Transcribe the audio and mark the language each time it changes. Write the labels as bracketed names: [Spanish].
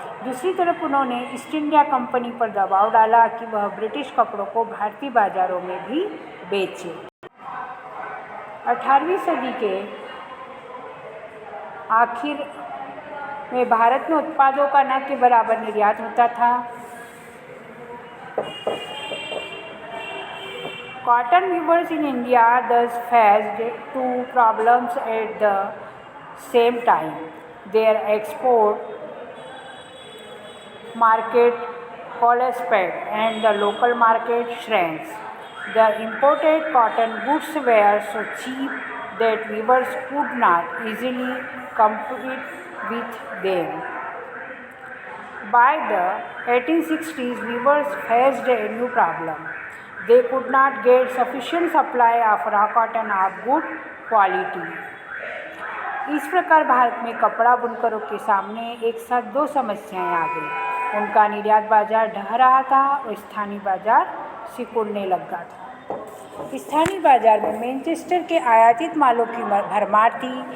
[Hindi] दूसरी तरफ उन्होंने ईस्ट इंडिया कंपनी पर दबाव डाला कि वह ब्रिटिश कपड़ों को भारतीय बाजारों में भी बेचे। 18वीं सदी के आखिर में भारत में उत्पादों का न के बराबर निर्यात होता था। [English] Cotton weavers in India thus faced two problems at the same time. Their export market collapsed and the local market shrank. The imported cotton goods were so cheap that weavers could not easily compete with them. By the 1860s, weavers faced a new problem. They could not get sufficient supply of raw cotton of good quality. [Hindi] इस प्रकार भारत में कपड़ा बुनकरों के सामने एक साथ दो समस्याएं आ गई। उनका निर्यात बाजार ढह रहा था और स्थानीय बाजार सिकुड़ने लगा था। स्थानीय बाजार में मैनचेस्टर के आयातित मालों की भरमार थी।